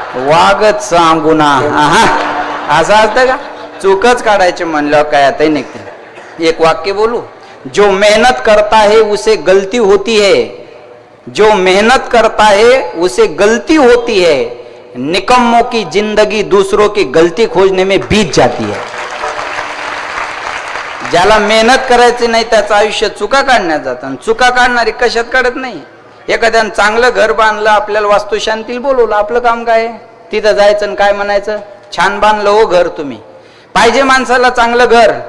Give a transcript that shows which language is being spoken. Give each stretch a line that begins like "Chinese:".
Marathi: वागत सांगू ना. असं असतं का? चुकच काढायचे म्हणल्यावर काय आता निघते. एक वाक्य बोलू.
Hindi: जो मेहनत करता है उसे गलती होती है, जो मेहनत करता है उसे गलती होती है, निकम्मों की जिंदगी दूसरों की गलती खोजने में बीत जाती है.
Marathi: ज्याला मेहनत करायची नाही त्याचं आयुष्य चुका काढण्यात जातं. चुका काढणारी कशात काढत नाही. एखाद्यानं चांगलं घर बांधलं, आपल्याला वास्तुशांतीला बोलवलं, आपलं काम काय? तिथं जायचं आणि काय म्हणायचं? छान बांधलं हो घर तुम्ही. पाहिजे माणसाला चांगलं घर.